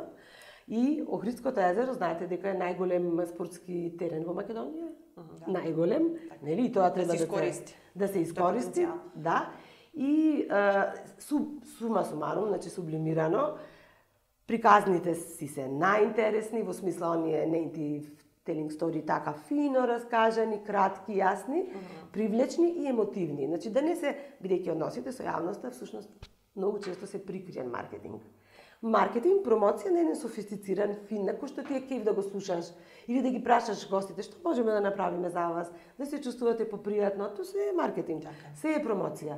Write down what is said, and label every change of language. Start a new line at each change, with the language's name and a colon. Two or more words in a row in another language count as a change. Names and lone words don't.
Macedonian: И Охридското езеро, знаете дека е најголем спортски терен во Македонија. Најголем, нели? И тоа треба да се искористи. Да. И
Latin: summa summarum,
Macedonian: значи сублимирано, приказните си се најинтересни, во смисла оние
English: native telling story
Macedonian: така фино раскажани, кратки, јасни, привлечни и емотивни. Значи да не се, бидејќи односите со јавноста, всушност многу често се прикриен маркетинг. Маркетинг, промоција на еден софистициран, фин, на кој што ти е кеф да го слушаш или да ги прашаш гостите што можеме да направиме за вас, да се чувствувате попријатно, тоа се е маркетинг, се е промоција.